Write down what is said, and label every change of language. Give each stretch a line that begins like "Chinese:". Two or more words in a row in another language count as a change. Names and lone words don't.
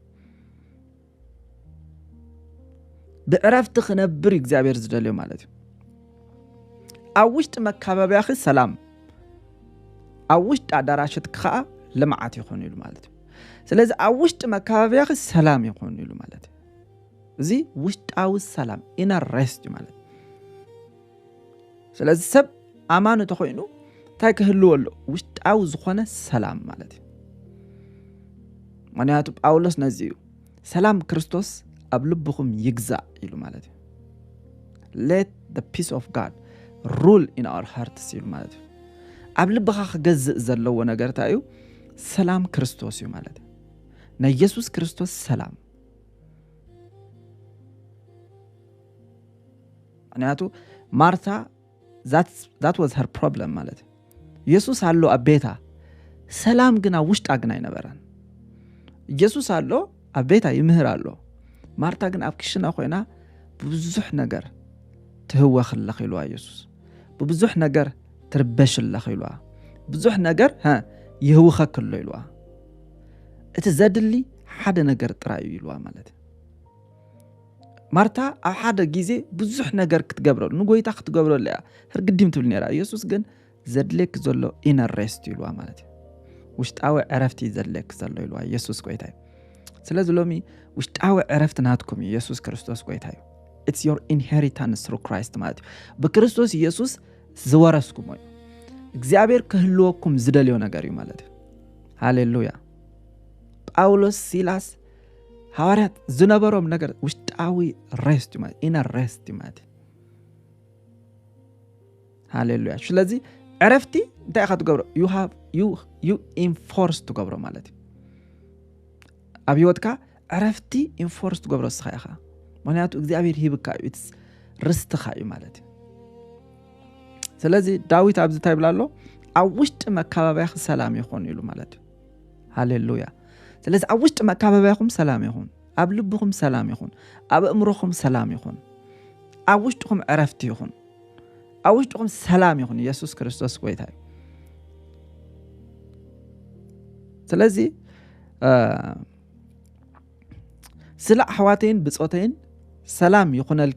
Tigrinya: ብዕረፍቲ ክነብር እግዚአብሔር ዝደልዮ ማለት እዩ ኣብ ውሽጢ መካበቢያኺ ሰላም ኣብ ውሽጢ ኣዳራሽትክ ከዓ ልምዓት ይኾን ኢሉ ማለት እዩ ስለዚ ኣብ ውሽጢ መካበቢያኺ ሰላም ይኾን ኢሉ ማለት እዩ እዚ ውሽጣዊ ሰላም
English: inner rest
Tigrinya: ማለት ስለዚ ሰብ ኣማኑ ተኾይኑ እንታይ ክህልዎ ኣሎ ውሽጣዊ ዝኾነ ሰላም ማለት እዩ ምክንያቱ ጳውሎስ ነዚ እዩ ሰላም ክርስቶስ ኣብ ልብኹም ይግዛእ ኢሉ ማለት እዩ
English: let the peace of God rule in our hearts
Tigrinya: ኢሉ ማለት እዩ ኣብ ልብኻ ክገዝእ ዘለዎ ነገር እንታይ እዩ ሰላም ክርስቶስ እዩ ማለት እዩ ናይ ኢየሱስ ክርስቶስ ሰላም ምክንያቱ ማርታ
English: that was her problem
Tigrinya: ማለት እዩ ኢየሱስ አሎ ኣብ ቤታ ሰላም ግን ኣብ ውሽጣ ግን ኣይነበረን ኢየሱስ አሎ ኣብ ቤታ ይምህር አሎ ማርታ ግን ኣብ ክሽና ኮይና ብዙሕ ነገር ትህወኽለኽ ኢልዋ ኢየሱስ ብዙሕ ነገር ትርበሽለኽ ኢልዋ ብዙሕ ነገር ይህውኸክሎ ኢልዋ እቲ ዘድሊ ሓደ ነገር ጥራይ ኢልዋ ማለት ማርታ ኣብ ሓደ ጊዜ ብዙሕ ነገር ክትገብሮ ንጎይታ ክትገብሮ ለያ ህርግዲም ትብል ነራ ኢየሱስ ግን ዘድለክ ዘሎ
English: inner rest
Tigrinya: ኢልዋ ማለት ውሽጣዊ ዕረፍቲ ዘድለክ ዘሎ ኢልዋ ኢየሱስ ጎይታ እዩ ስለዚ ሎሚ ውሽጣዊ ዕረፍቲ ናትኩም ኢየሱስ ክርስቶስ ጎይታ እዩ
English: it's your inheritance through Christ
Tigrinya: ማለት በክርስቶስ ኢየሱስ ዝወረስኩም እዩ እግዚአብሔር ክህልወኩም ዝደልዮ ነገር እዩ ማለት ሃሌሉያ ጳውሎስ ሲላስ ሐዋርያት ዝነበሮም ነገር ውሽጣዊ ሬስት ማለት
English: inner rest
Tigrinya: ማለት ሃሌሉያ ስለዚ ዕረፍቲ እንታይ ክትገብሮ
English: you enforce
Tigrinya: ትገብሮ ማለት ኣብ ህይወትካ ዕረፍቲ enforce ትገብሮ ስኻይኻ ምክንያቱ እግዚአብሔር ሂብካ እዩ ርስትኻ እዩ ማለት ስለዚ ዳዊት ኣብዚ እንታይ ብላ ኣሎ ኣብ ውሽጢ መካበቢያኺ ሰላም ይኹን ኢሉ ማለት ሃሌሉያ ስለዚ ኣብ ውሽጢ መካበቢያኹም ሰላም ይኹን ኣብ ልብኹም ሰላም ይኹን ኣብ እምሮኹም ሰላም ይኹን ኣብ ውሽጢኹም ዕረፍቲ ይኹን ኣብ ውሽጢኹም ሰላም ይኹን ኢየሱስ ክርስቶስ ጎይታ እዩ ስለዚ ስለ ኣሕዋተይን ብጾተይን ሰላም ይኹነልኪ